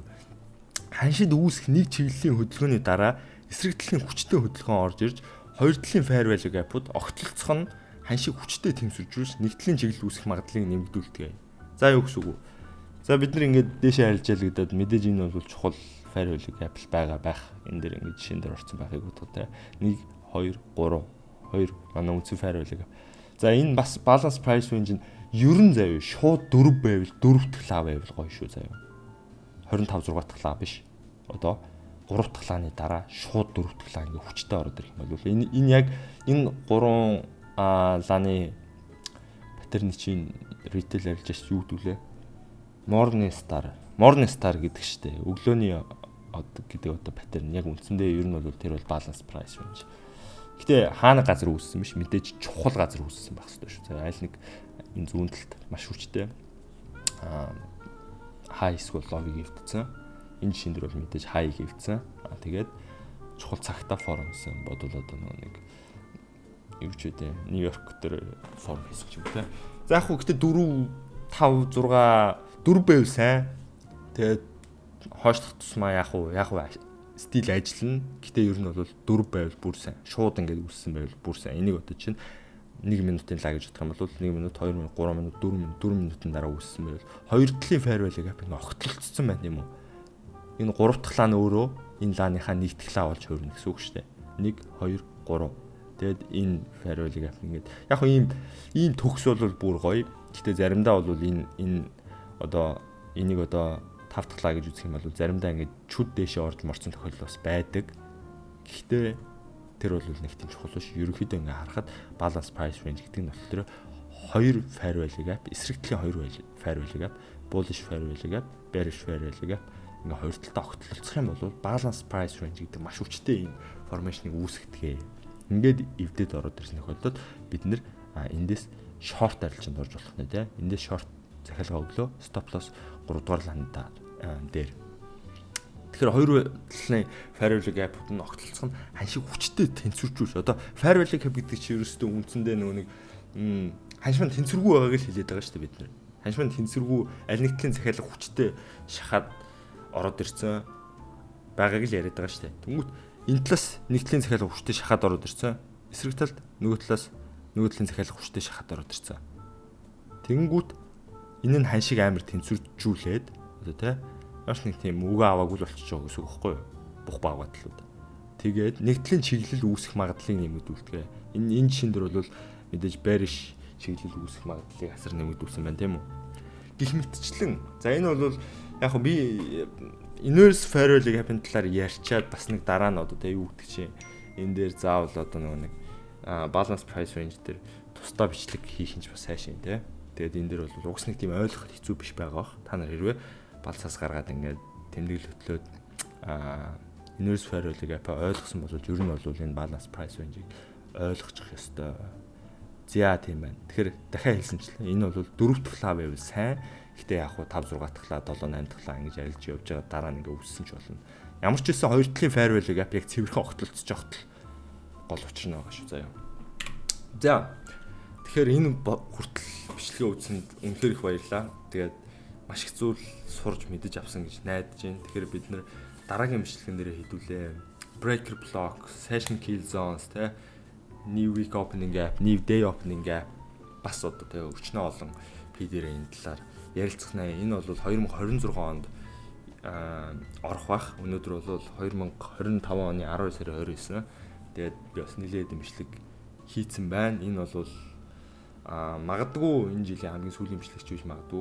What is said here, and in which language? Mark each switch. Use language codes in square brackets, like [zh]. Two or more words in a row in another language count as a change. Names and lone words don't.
[mn] Ханшид үүсэх нэг чиглэлийн хөдөлгөөний дараа эсрэг талын хүчтэй хөдөлгөөн орж ирж хоёр талын [en] fair value gap- [mn] ууд огтлцох нь ханшиг хүчтэй тэмцвэржүүлж нэг талын чиглэл үүсэх магадлалыг нэмэгдүүлдэг. За юу гэсэн үг вэ? За бид нар ингээд дээшээ арилжаалагдаад мэдээж энэ бол чухал [en] fair value gap [mn] байх. Энэ дээр ингээд жишээн дээр орсон байхыг бодгоо. 1 2 3 манай үндсэн [en] fair value gap. [mn] За энэ бас [en] balance price range [mn] нь ерөн заяа шууд 4 байвал 4 дахь лав байвал гоё шүү заяа. 25 6 дахь лав биш. Одоо 3 дахь лааны дараа шууд 4 дахь лав ингээ хүчтэй ороод ирэх юм бол энэ яг энэ 3 лааны паттерны чинь retail арилжаач юу гэдүүлээ? Morningstar гэдэг штэ. Өглөөний гэдэг одоо паттерн яг үндсэндээ ер нь бол тэр бол [en] balance price range. [mn] Гэтэ хаана газар үүссэн биш мэдээж чухал газар үүссэн байх хэрэгтэй шүү. За аль нэг энэ зүүн талд маш хүчтэй high эсвэл low-ыг хэвтсэн. Энэ жишээн дээр бол мэдээж high-ыг хэвтсэн. Тэгээд чухал цагтаа формсэн бодвол одоо нэг юу ч үдэ Нью-Йорк дээр форм хийсэн ч юм те. За яг хөө гэтээ 4 5 6 4 байв сайн. Тэгээд хойшлох тусмаа яг уу стил ажиллана. Гэтэ ер нь бол 4 байвал бүр сайн. Шууд ингээд үүссэн байвал бүр сайн. Энийг одоо чинь 1 минутын лаг гэж бодох юм бол 1 минут, 2 минут, 3 минут, 4 минутын дараа үүссэн байвал хоёр талын [en] fairway gap [mn] ингээд огтлолцсон байна юм уу? Энэ 3 дахь лаа нь өөрөө энэ лааныхаа нэг дахь лаа болж хувирна гэсэн үг шүү дээ. 1 2 3. Тэгэд энэ [en] fairway gap [mn] ингээд яг хөө ийм төгс бол бүр гоё. Гэтэ заримдаа бол энэ одоо энийг одоо 5 дахь лаа гэж үзэх юм бол заримдаа ингээд чүд дэшээ орж морцсон тохиолдол бас байдаг. Гэхдээ тэр бол нэг тийм чухал биш. Ерөнхийдөө ингээ харахад [en] balance price range [mn] гэдэг нь болохоор хоёр [en] fairway gap, [mn] эсрэг талын хоёр [en] fairway gap, bullish fairway gap, bearish fairway gap [mn] ингээ хоёр талдаа огтлолцох юм бол [en] balance price range [mn] гэдэг маш хүчтэй юм формашныг үүсгэдэг. Ингээд эвдэд ороод ирсэн тохиолдолд бид нэр эндээс short арилжаанд орж болох нэ тий. Эндээс short захиалга өглөө, [en] stop loss [mn] 3 дугаар ландаа дээр. Тэгэхээр хоёр талын [en] fairway gap- [mn] ууд нь огтлцох нь ханшиг хүчтэй тэнцвэржүүлж. Одоо [en] fairway gap [mn] гэдэг чинь ерөөсөө үндсэндээ нөгөө нэг ханшман тэнцвэргүй байгааг л хэлээд байгаа шүү дээ бид нар. Ханшман тэнцвэргүй аль нэг талын захиалга хүчтэй шахаад ороод ирсэн байгааг л яриад байгаа шүү дээ. Тэнгүүт энэ талаас нэг талын захиалга хүчтэй шахаад ороод ирсэн. Эсрэг талд нөгөө талаас нөгөө талын захиалга хүчтэй шахаад ороод ирсэн. Тэнгүүт энэ нь ханшиг амар тэнцвэржүүлээд одоо тий маш нэг тийм үгээ аваагүй л болчихж байгаа гэсэн үг байхгүй юу? Бух баагатлууд. Тэгээд нэг талын чиглэл үүсэх магадлалыг нэмэгдүүлдэг. Энэ жишээн дээр бол мэдээж bearish чиглэл үүсэх магадлалыг асар нэмэгдүүлсэн байна тийм үү? Гэх мэтчлэн за энэ бол яг хөө би [en] inverse fairway gap- [mn] ын талаар ярьчаад бас нэг дараа нь одоо юу гэдэг чинь энэ дээр заавал одоо нэг [en] balance price range [mn] дээр тусдаа бичлэг хийх нь ч бас сайшин тийм. Тэгээд энэ дээр бол угс нэг тийм ойлгох хэцүү биш байгаа бах. Та нар хэрвээ балцаас гаргаад ингээд тэмдэглэл хөтлөөд [en] inverse fairway gap [mn] ойлгосон бол ер нь бол энэ [en] balance price range- [mn] ийг ойлгочих ёстой. За тийм байна. Тэгэхээр дахиад хэлсэнчлэн энэ бол 4 дахь лав байвал сайн. Гэтэ яг хуу 5 6 дахь лав 7 8 дахь лав ингэж арилж явж байгаа дараа нь ингээд үссэн ч болно. Ямар ч байсан хоёр талын [en] fairway gap [mn] яг цэвэрхэн огтлолцож явахт гол учир нь байгаа шүү заяа. За тэгэхээр энэ хүртэл бичлэгээ үзсэнд үнэхээр их баярлалаа. Тэгээд маш их зүйл сурж мэдэж авсан гэж найдаж байна. Тэгэхээр бид нэр дараагийн бичлэгэн дээр хэдүүлээ. [en] Breaker block, session kill zones, [mn] тэ [en] new week opening gap, new day opening gap [mn] бас одоо тэ өчнөө олон PD-ээр энэ талаар ярилцсанаа. Энэ бол 2026 онд орох бах. Өнөөдөр бол 2025 оны 12 сарын 29. Тэгээд би бас нэлээд бичлэг хийцэн байна. Энэ бол магадгүй энэ жилийн хамгийн сүүлийн бичлэгч биш магадгүй.